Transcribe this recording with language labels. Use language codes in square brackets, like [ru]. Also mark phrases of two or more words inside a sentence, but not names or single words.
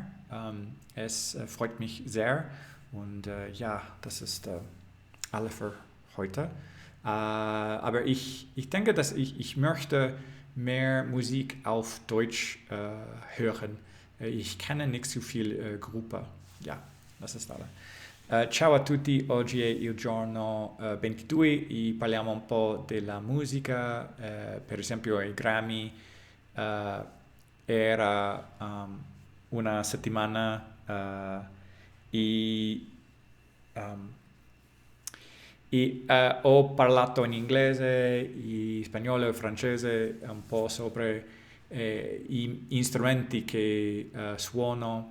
[de] Es freut mich sehr und ja, das ist alle für heute. Aber ich denke, dass ich möchte mehr Musik auf Deutsch hören. Ich kenne nicht so viel Gruppe. Ja, das ist alle. [it] Ciao a tutti, oggi è il giorno 22 e parliamo un po' della musica, per esempio ai Grammy era una settimana e ho parlato in inglese, in spagnolo e francese un po' sopra gli strumenti che suono.